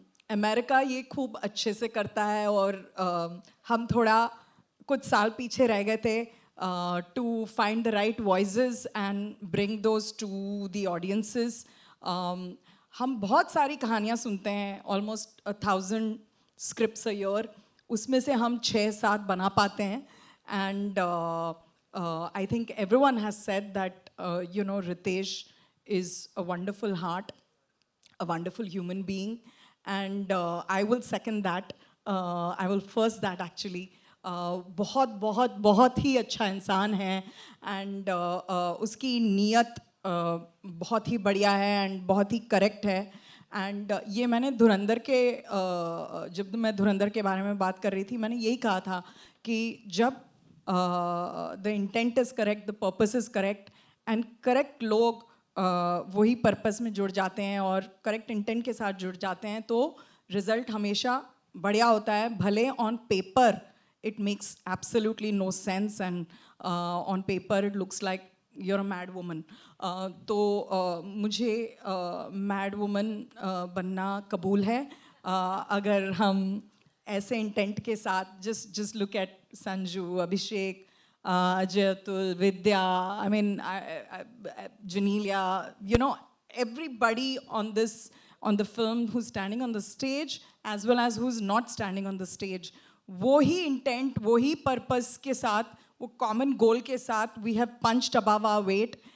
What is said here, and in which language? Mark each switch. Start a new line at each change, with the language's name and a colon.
Hindi: America ये खूब अच्छे से करता है और हम थोड़ा कुछ साल पीछे रह गए थे
English: To find the right voices and bring those to the audiences.
Hindi: हम बहुत सारी कहानियाँ सुनते हैं, ऑलमोस्ट 1000 स्क्रिप्ट्स अ ईयर. उसमें से हम 6-7 बना पाते हैं.
English: And I think everyone has said that Ritesh is a wonderful heart, a wonderful human being, and I will second that. I will first that actually.
Hindi: बहुत बहुत बहुत ही अच्छा इंसान है एंड उसकी नीयत बहुत ही बढ़िया है एंड बहुत ही करेक्ट है. एंड ये मैंने धुरंधर के जब मैं धुरंधर के बारे में बात कर रही थी मैंने यही कहा था कि जब
English: the intent is correct,
Hindi: the purpose is correct and correct लोग वही पर्पस में जुड़ जाते हैं और करेक्ट इंटेंट के साथ जुड़ जाते हैं तो रिजल्ट हमेशा बढ़िया होता है.
English: भले on paper it makes absolutely no sense and on paper it looks like you're a mad woman.
Hindi: तो मुझे मैड वुमन बनना कबूल है अगर हम ऐसे इंटेंट के साथ
English: just look at Sanju, Abhishek, Ajay, Atul, Vidya, I mean Janelia, everybody on the film who's standing on the stage as well as who's not standing on the stage.
Hindi: वो ही इंटेंट, वो ही पर्पस के साथ, वो कॉमन गोल के साथ
English: We have punched above our weight.